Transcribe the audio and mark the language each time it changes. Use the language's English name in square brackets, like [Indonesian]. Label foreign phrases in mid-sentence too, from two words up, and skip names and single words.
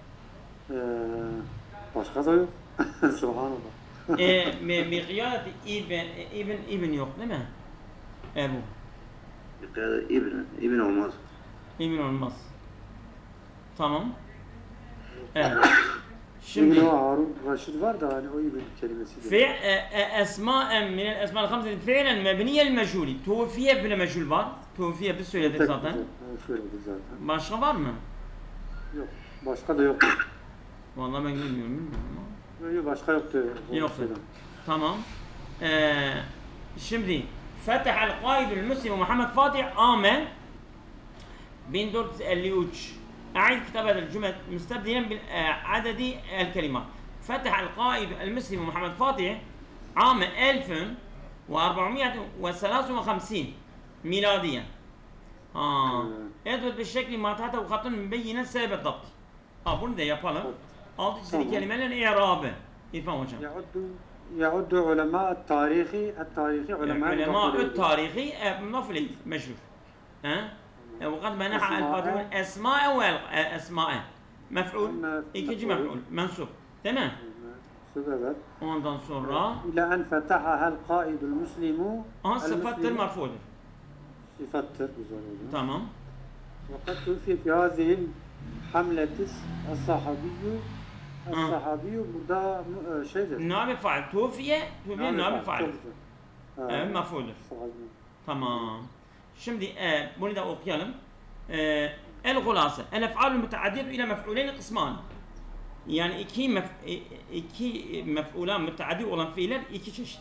[Turkish] Başka da yok. Subhanallah. Miqyadeti ibn yok değil mi? Ebu. İbn olmaz. İbn olmaz. Tamam. Evet. Şimdi Şimdi Harun Raşid var da hani o İbn kelimesi. [Arabic] في اسماء من الاسماء الخمسه فعلا مبنيه للمجهول توفي بلا مجهول var. [Turkish] Tufiye biz söyledik zaten. Söyledik zaten. Başka var mı? Yok. Başka da yok. Vallahi ben bilmiyorum ama. Yok başka yoktu. Yoktu. Tamam. Şimdi [Arabic] فتح القائد المسلم محمد فاتح عام 1453. أعيد كتابة الجمل مستبدلا بعدد الكلمات. فتح القائد المسلم محمد فاتح عام 1453 ميلاديا. يثبت بالشكل ما تحته خط مبينا سبب الضبط. [Turkish] bunu da yapalım. Altı çizili kelimelerin i'rabı. İrfan hocam. [Arabic] يعد علماء التاريخ علماء التاريخ مضاف مجهول. وقد منح الفاتحون اسماء واسماء مفعول [Turkish] ikinci mef'ul mensup değil mi? Evet. Ondan sonra [Arabic] إلى أن فتحها القائد المسلم. [Turkish] aha sıfattır marfudur. Sıfattır. Güzel oldu. Tamam. [Arabic] وقد توفي في هذه الحملة الصحابي. [Turkish] Burada şeydir. [Arabic] نائب فاعل توفي نائب فاعل. [Turkish] Çok güzel. Evet, maf'uldür. Sahabi. Tamam. Şimdi bunu da okuyalım. El-Gulase. [Arabic] الأفعال المتعدية إلى مفعولين قسمان. [Turkish] Yani iki mef'ulan müteaddi olan fiiller iki çeşittir.